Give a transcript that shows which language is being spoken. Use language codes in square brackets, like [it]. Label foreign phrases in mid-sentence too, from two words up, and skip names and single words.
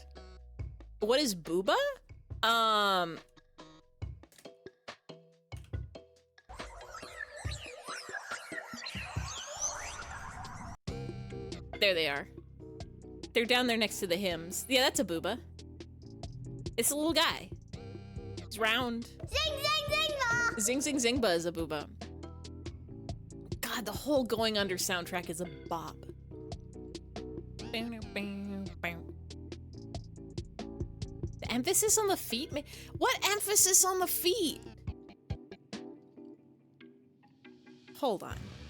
[en] What is booba? There they are. They're down there next to the hymns. Yeah, that's a booba. It's a little guy. He's round. Zing, zing, zingba! Zing, zing, zingba is a booba. God, the whole Going Under soundtrack is a bop. The emphasis on the feet? What emphasis on the feet? Hold on.